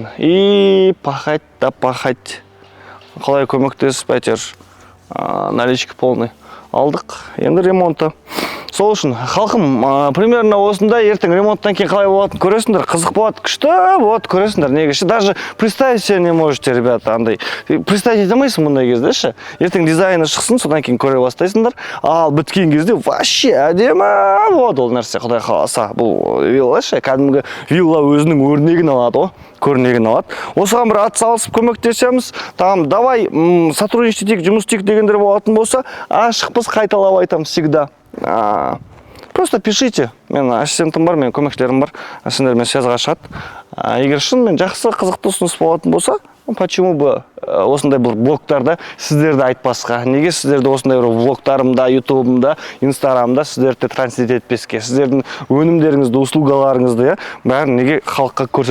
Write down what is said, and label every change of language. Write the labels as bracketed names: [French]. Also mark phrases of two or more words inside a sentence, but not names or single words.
[Russian] И пахать да пахать. [Kazakh] Қалай көмектесіп әйтеуір [Russian] наличка полный. [Kazakh] Алдық. Енді ремонты. Сол үшін халқым примерно осында ертең ремонттан кейін қалай болатынын көресіңдер, қызық болады, күшті болады, көресіңдер. Неге? [Russian] Даже представить себе не можете, ребята, андай. [Kazakh] Представить ете алмайсың мұндай кезде ше. Ертең дизайны шықсын, содан кейін көре бастайсыңдар. Ал біткен кезде вообще әдемі болады ол нәрсе, Құдай қаласа. Бұл вилла ше, кәдімгі вилла өзінің өрнегін алады ғой. Көрнегін алады. Осыған бір атсалысып көмектесеміз. [Russian] Там давай сотрудничать [Kazakh] етейік, жұмыс істейік дегендер болатын болса, ашықпыз, қайталап айтамын всегда. [Russian] Просто пишите. [Kazakh] Мен ассистентім бар, мен көмекшілерім бар. Сендермен связьға шығады. Егер шынымен жақсы қызықты ұсыныс болатын болса, [Russian] почему бы [Kazakh] осындай бір блогтарда сіздерді айтпасқа? Неге сіздерді осындай бір блогтарымда, ютубымда, инстаграмда сіздерді транслит етпеске? Сіздердің өнімдеріңізді, услугаларыңызды бәрін неге халыққа көрсетпеске?